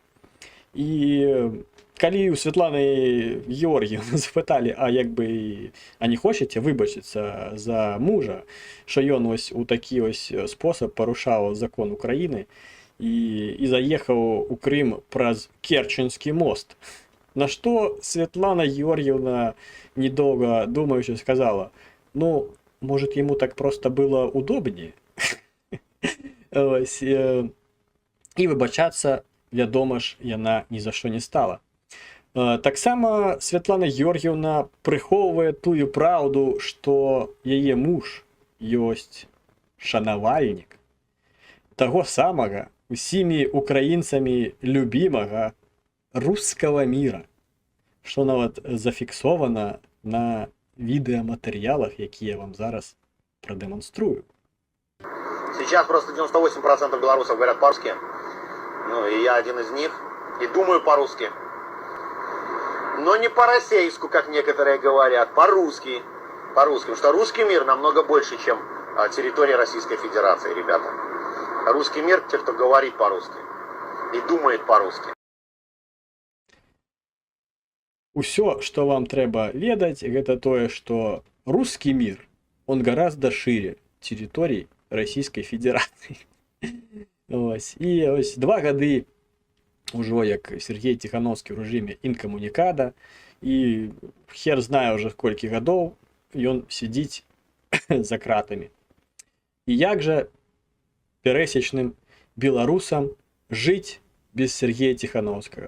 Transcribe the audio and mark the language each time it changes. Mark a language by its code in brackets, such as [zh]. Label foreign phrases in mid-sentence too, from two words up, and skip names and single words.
[be] І калі у Светланы Георгіевны запыталі, а як бы, а не хочаце выбачыцца за мужа, што ён ось у такі ось спосаб парушаў закон Украіны і заехаў у Крым праз Керченскі мост. На што Светлана Георгіевна, [ru] недолго думаючи, сказала: ну, может, ему так просто было удобнее. [be] І выбачацца, вядома ж, яна ні за што не стала. Таксама Светлана Георгіевна прыхоўвае тую праўду, што яе муж ёсць шанавальнік таго самага усімі украінцамі любімага рускага міра, што нават зафіксована на відэаматэрыялах, якія я вам зараз прадэманструю. [ru] Сейчас просто 98% белорусов говорят по-русски. Ну, и я один из них. И думаю по-русски. Но не по-российску, как некоторые говорят. По-русски. По-русски. Потому что русский мир намного больше, чем территория Российской Федерации, ребята. Русский мир — те, кто говорит по-русски. И думает по-русски. [be] Усё, што вам трэба ведаць, гэта тое, што [ru] русский мир, он гораздо шире территорий Российской Федерации. [be] Ось. І ось 2 гады ўжо як Сергей Тихановскі ў рэжыме інкамунікада, і хер знае ўжо колькі гадоў ён сядзіць за кратамі. І як жа пересечным беларусам жыць без Сергея Тихановскага?